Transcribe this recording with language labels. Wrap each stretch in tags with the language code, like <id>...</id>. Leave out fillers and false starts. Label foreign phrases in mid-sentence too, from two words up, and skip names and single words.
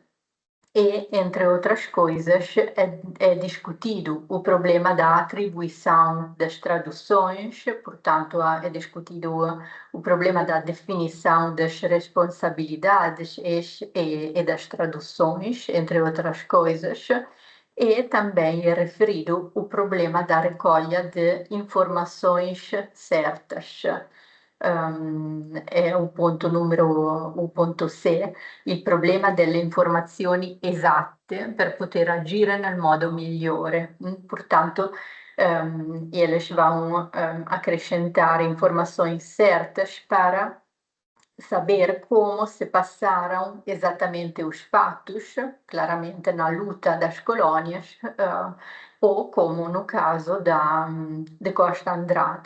<pt>E, entre outras coisas, é discutido o problema da atribuição das traduções, portanto, é discutido o problema da definição das responsabilidades e das traduções, entre outras coisas, e também é referido o problema da recolha de informações certas.</pt> <it>è un punto C, il problema delle informazioni esatte per poter agire nel modo migliore.</it> <pt>Portanto, eles vão acrescentar informações certas para saber como se passaram exatamente os fatos, claramente na luta das colônias, ou como no caso de Costa Andrade.</pt>